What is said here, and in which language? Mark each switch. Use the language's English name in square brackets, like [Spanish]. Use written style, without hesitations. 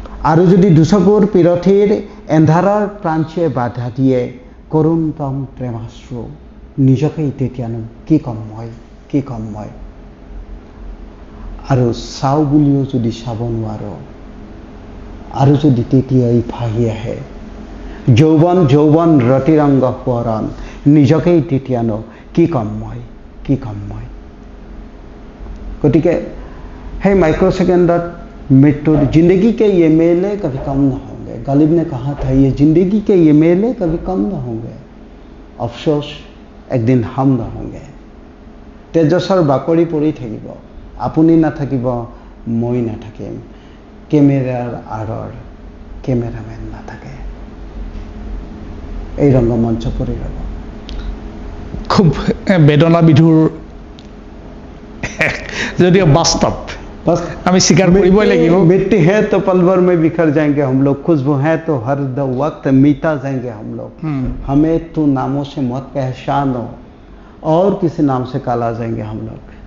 [Assamese] আৰু যদি দুচকুৰ পিৰথিৰ এন্ধাৰৰ প্ৰাঞ্চীয়ে বাধা দিয়ে কৰোণতম প্ৰেমাশ্ৰু, নিজকেই তেতিয়ানো কি ক'ম মই। আৰু চাওঁ বুলিও যদি চাব নোৱাৰো, আৰু যদি তেতিয়াই ভাহি আহে যৌৱন ৰতিৰংগ সোঁৱৰণ, নিজকেই তেতিয়ানো কি ক'ম মই। গতিকে সেই মাইক্ৰ'ছেকেণ্ডত মৃত্যুৰ [Hindi] जिंदगी के ये मेले कभी कम न होंगे, गालिब ने कहा था ये जिंदगी के ये मेले कभी कम न होंगे, अफसोस একদিন हम न होंगे। [Assamese] তেজসৰ বাকৰি পৰি থাকিব, আপুনি নাথাকিব, মই নাথাকিম, কেমেৰাৰ আঁৰৰ কেমেৰামেন নাথাকে, এই ৰংগমঞ্চ পৰি ৰ'ব। খুব বেদনা বিধুৰ যদিও বাস্তৱ, আমি স্বীকাৰ কৰিবই লাগিব। [Hindi] मिट्टी है तो पल भर में बिखर जाएंगे हम लोग, खुशबू है तो हर वक्त मीता जाएंगे हम लोग, हमें तो नामों से मत पहचानो और किसी नाम से काला जाएंगे हम लोग।